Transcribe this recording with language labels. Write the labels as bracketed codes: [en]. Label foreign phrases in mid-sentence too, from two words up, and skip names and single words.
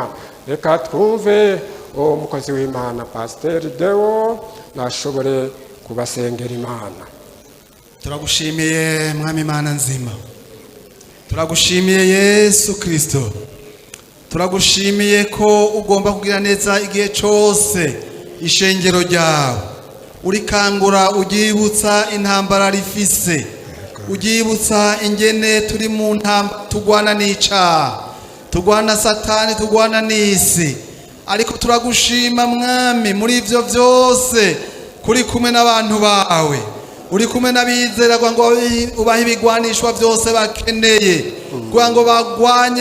[rn] Reka twumve umukozi w'Imana Pasiteri Deo nashobore kubasengera Imana. Turagushimiye mwami Imana nzima, turagushimiye Yesu Kristo, turagushimiye ko ugomba kugira neza igihe cyose ishengero ryawe, urikangura ugibutsa intambara rifise, ugibutsa ingene turi mu ntambara, tugwana n'icaha, tugwana Satani, tugwana n'isi. Ariko turagushima mwami muri ivyo byose kuri kumwe n'abantu bawe, uri kumwe n'abizera ngo ubahe ibigwanishwa byose bakeneye, kugira ngo bagwanye